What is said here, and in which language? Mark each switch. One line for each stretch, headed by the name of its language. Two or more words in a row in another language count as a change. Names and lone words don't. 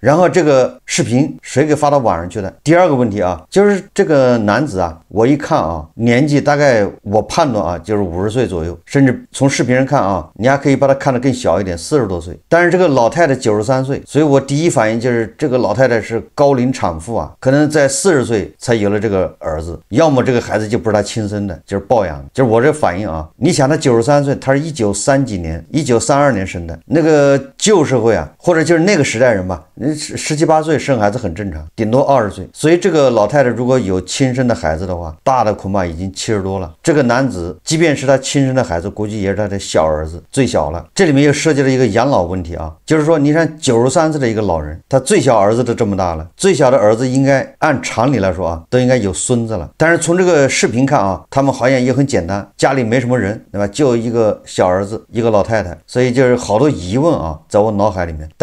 Chinese: 然後這個視頻誰給發到網上去的？第二個問題就是這個男子我一看年紀大概我判斷就是50歲左右，甚至從視頻上看你還可以把他看得更小一點，40多歲。但是這個老太太93歲，所以我第一反應就是這個老太太是高齡產婦可能在40歲才有了這個兒子，要麼這個孩子就不是他親生的，就是抱養的。就是我這反應你想他93歲，他是1930幾年1932年生的，那個舊社會或者就是那個時代人吧，17、18歲生孩子很正常，頂多20歲。所以這個老太太如果有親生的孩子的話，大的恐怕已經70多了。這個男子即便是他親生的孩子，估計也是他的小兒子，最小了。這裡面又涉及了一個養老問題就是說你看93歲的一個老人，他最小兒子都這麼大了，最小的兒子應該按常理來說都應該有孫子了。但是從這個視頻看他們好像也很簡單，家裡沒什麼人，對吧？就一個小兒子，一個老太太，所以就是好多疑問在我腦海裡面。